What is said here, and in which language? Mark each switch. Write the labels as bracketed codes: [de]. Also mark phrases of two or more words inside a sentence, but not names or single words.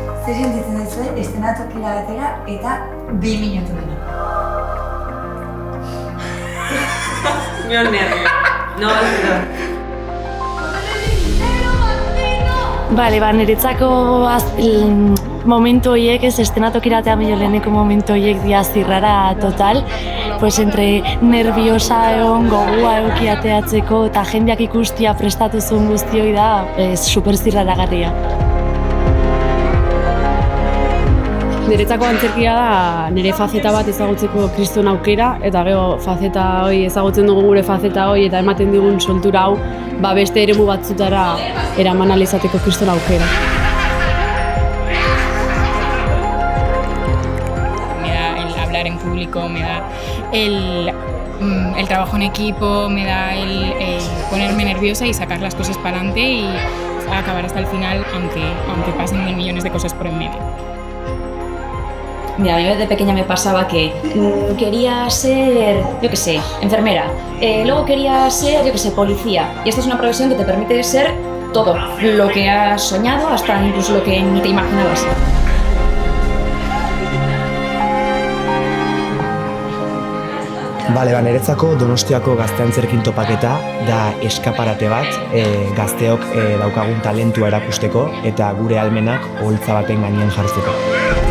[eu] Zer sentitzen duzue, eszenatokira batera eta 2 minutu baino. [es] Me dio nervio. No, perdón. [eu] Bale, niretzako momentu horiek, ez eszenatokiratea leheneko momentu horiek dia zirrara total, [es] pues entre nerviosa [eu] egon, gogua eduki ateatzeko eta jendeak ikustia prestatu zuen guztioi da super zirraragarria. Niretzako antzerkia da nire fazeta bat ezagutzeko kriston aukera, eta gero fazeta hori ezagutzen dugu gure fazeta hori eta ematen digun soltura hau beste eremu batzutara eraman ahal izateko kriston aukera. [es] Me da el hablar en público, me da el trabajo en equipo, me da el ponerme nerviosa y sacar las cosas para adelante y acabar hasta el final, aunque pasen 1000 millones de cosas por en medio. Mira, a mí de pequeña me pasaba que quería ser, yo qué sé, enfermera. Luego quería ser, yo qué sé, policía. Y esta es una profesión que te permite ser todo, lo que has soñado, hasta incluso lo que ni te imaginabas. [eu] Bale, niretzako Donostiako gazte-antzerkin topaketa da eskaparate bat, gazteok daukagun talentua erakusteko eta gure ahalmenak oholtza baten gainean jartzeko.